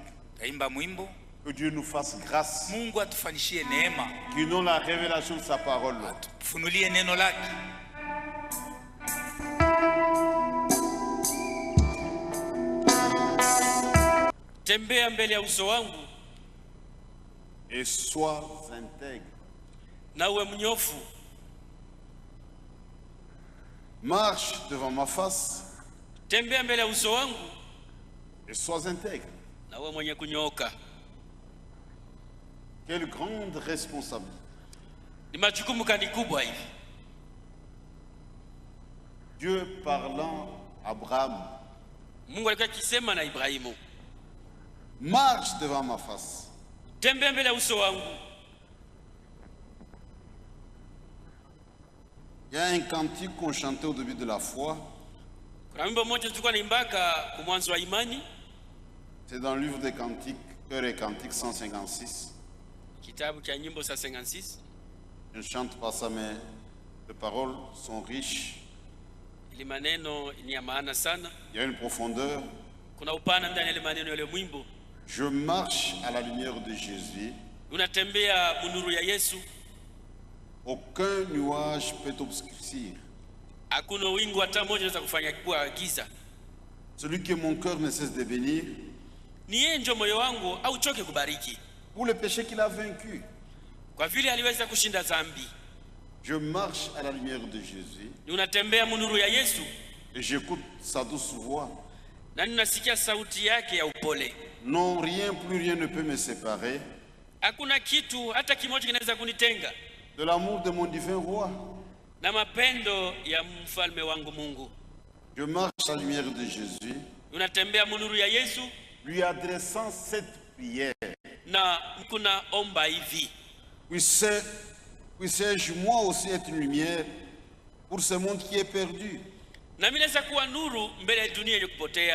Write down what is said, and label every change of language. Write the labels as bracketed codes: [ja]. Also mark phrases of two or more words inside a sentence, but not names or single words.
[sw] Taimba mwimbo. [fr] Que Dieu nous fasse grâce. [sw] Mungu atufanishie neema. [fr] Qu'il nous la révélation de sa parole. [sw] Funulie neno lake. Tembea mbele ya uso wangu [fr] Et sois intègre. [sw] na uwe mnyofu. [fr] Marche devant ma face. [sw] Tembea mbele ya uso wangu [fr] Et sois intègre. [sw] na uwe mwenye kunyooka. [fr] Quelle grande responsabilité. [sw] Ni majukumu gani kubwa hivi. [fr] Dieu parlant à Abraham. [sw] Mungu alikuwa akisema na Ibrahimu, [fr] Marche devant ma face. [sw] tembea mbele ya uso wangu. [fr] Il y a un cantique qu'on chantait au début de la foi. [sw] Kuna wimbo mmoja tulikuwa naimbaka kwa mwanzo wa imani. [fr] C'est dans le livre des cantiques, Cœur et Cantiques 156. [sw] Kitabu cha nyimbo za 56. [fr] Je ne chante pas ça, mais les paroles sont riches. [sw] Ili maneno ni ya maana sana. [fr] Il y a une profondeur. [sw] Kuna upana ndani ya ile maneno yale mwimbo. [fr] Je marche à la lumière de Jésus. [sw] Unatembea munuru ya Yesu. [fr] Aucun nuage peut obscurcir. [sw] Hakuna wingu hata moja unaweza kufanya kuwa giza. [fr] Celui que mon cœur ne cesse de bénir. [sw] Ni yeye ndio moyo wangu au choke kubariki. [fr] Pour le péché qu'il a vaincu. [sw] Kwa vile aliweza kushinda dhambi. [fr] Je marche à la lumière de Jésus. [sw] Unatembea munuru ya Yesu. [fr] Et j'écoute sa douce voix. [sw] Na ninasikia sauti yake ya upole. [fr] Non, rien, plus rien ne peut me séparer [sw] Hakuna kitu hata kimoja kinaweza kunitenga [fr] de l'amour de mon divin roi. [sw] na mapendo ya mfalme wangu Mungu. [fr] Je marche à la lumière de Jésus, [sw] Unatembea munuru ya Yesu [fr] lui adressant cette prière. [sw] na kuna omba hivi. [fr] Oui, c'est Puisse-je moi aussi être une lumière pour ce monde qui est perdu. [sw] Na mimi naweza kuwa nuru mbele ya dunia yenye kupotea.